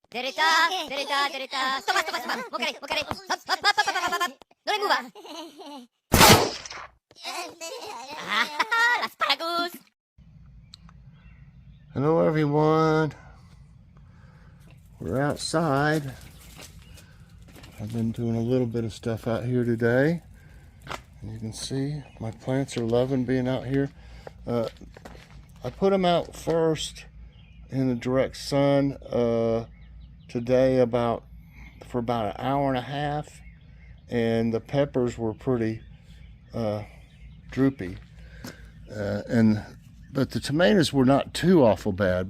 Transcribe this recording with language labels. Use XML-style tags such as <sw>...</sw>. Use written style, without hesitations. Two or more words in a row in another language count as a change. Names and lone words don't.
<es>Derita, derita, derita. Toma, toma, toma. Mokare, mokare. Hop, hop, hop, hop, hop, hop, hop. No le mueva. Ah, las paragus.</es> <en>Hello everyone. We're outside. I've been doing a little bit of stuff out here today. And you can see my plants are loving being out here. I put them out first in the direct sun today for about an hour and a half, and the peppers were pretty droopy, but the tomatoes were not too awful bad.</en>